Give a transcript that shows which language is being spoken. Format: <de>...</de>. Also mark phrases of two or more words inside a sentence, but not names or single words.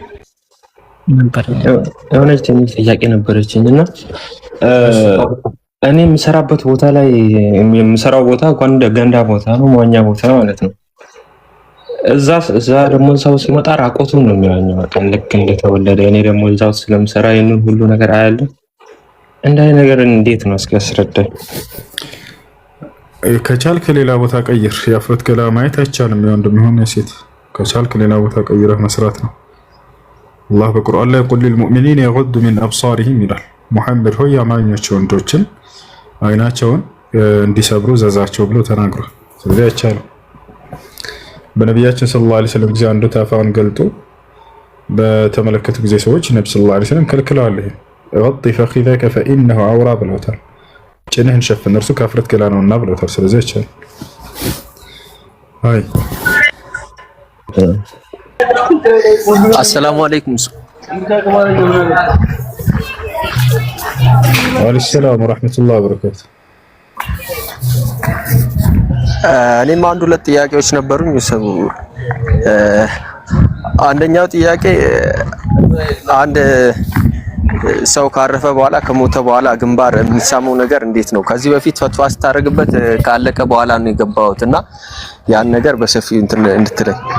<am>የሆነች ትንሽ ጥያቄ ነበረችኝ እና እኔ የምሰራበት ቦታ ላይ የምሰራው ቦታ ገንዳ ቦታ ነው፣ መዋኛ ቦታ ማለት ነው። እዛ ደግሞ ሰው ሲመጣ ራቆቱን ነው የሚያኘው በጣም ልክ እንደተወለደ። እኔ ደግሞ እዛው ስለምሰራ ይሄንን ሁሉ ነገር አያለሁ። እንዳይ ነገር እንዴት ነው እስኪ አስረዳኝ። ከቻልክ ሌላ ቦታ ቀይር። የአፍረት ገላ ማየት አይቻልም። የወንድም ይሁን የሴት ከቻልክ ሌላ ቦታ ቀይረህ መስራት ነው። አላህ በቁርአን ላይ</am> <ar>قل للمؤمنين يغضوا من ابصارهم</ar> <am>ይላል። ሙሐመድ ሆይ አማኞች ወንዶችን አይናቸውን እንዲሰብሩ ዘዛቸው ብሎ ተናግሯል። ስለዚህ አይቻልም። በነቢያችን</am> <ar>صلى الله عليه وسلم</ar> <am>ጊዜ አንዱ ታፋውን ገልጦ በተመለከቱ ጊዜ ሰዎች ነብዩ</am> <ar>صلى الله عليه وسلم</ar> <am>ከልክለዋል። ይሄ</am> <ar>غطي فخذك فانه عورة</ar> <am>ብለውታል። ጭንህን ሸፍን እርሱ ከአፍረት ገላ ነውና ብለውታል። ስለዚህ አይቻልም። አይ</am> <ar>السلام عليكم وعليكم السلام ورحمة الله وبركاته</ar> <am>እኔም አንድ ሁለት ጥያቄዎች ነበሩኝ። አንደኛው ጥያቄ አንድ ሰው ካረፈ በኋላ ከሞተ በኋላ ግንባር የሚሳመው ነገር እንዴት ነው? ከዚህ በፊት ፈትዋ ስታደርግበት ካለቀ በኋላ ነው የገባሁትና ያን ነገር በሰፊው እንድትለኝ።</am>